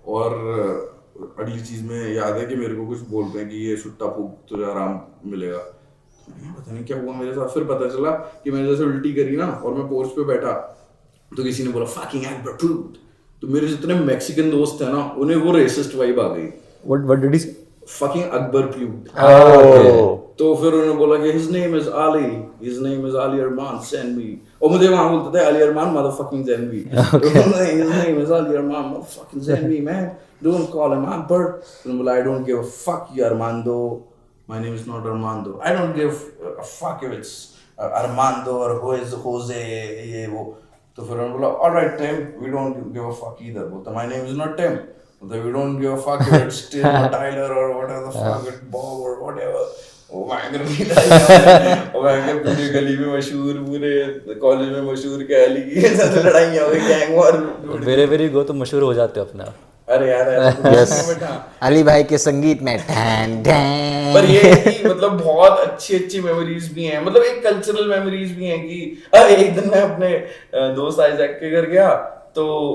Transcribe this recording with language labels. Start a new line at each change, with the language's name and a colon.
Hindi: और अगली चीज में याद है कि मेरे को कुछ बोल रहे हैं कि ये सुट्टा फूक तुझे आराम मिलेगा। पता नहीं क्या हुआ मेरे साथ। फिर पता चला कि मैंने जैसे उल्टी करी ना और मैं पोर्च पे बैठा, तो किसी ने बोला
English: Fucking Akbar proved.
Hindi: तो मेरे जितने मैक्सिकन दोस्त थे ना उन्हें वो रेसिस्ट वाइब आ गई।
English: What did he say? Fucking Akbar Pute.
Hindi: तो फिर उन्होंने बोला कि
English: his name is Ali Arman, send me.
Hindi: और मुझे वहाँ बोलते थे
English: Ali Arman motherfucking send me. His name is Ali Arman motherfucking send me, man. Don't call him Akbar.
Hindi: उन्होंने बोला
English: I don't give a fuck you Armando. My name is not Armando. I don't give a fuck if it's Armando or who is Jose
Hindi: ये वो।
English: तो फिर उन्होंने बोला all right Tim, we don't give a fuck either.
Hindi: बोलता
English: my name is not Tim. We don't give a fuck if it's Tim or Tyler or whatever the fuck, it's Bob or whatever.
Hindi: वो भयंकर पूरी गली में मशहूर, पूरे college में मशहूर कि अली की साथ लड़ाइयाँ हो गई, गैंग वॉर। वेरे गो तो मशहूर हो जाते हो अपने आप। अरे यार यस, अली भाई के संगीत में पर ये है कि मतलब बहुत अच्छी मेमोरीज भी हैं, मतलब एक कल्चरल मेमोरीज भी हैं कि एक दिन मैं अपने दोस्त आइजैक के घर गया, तो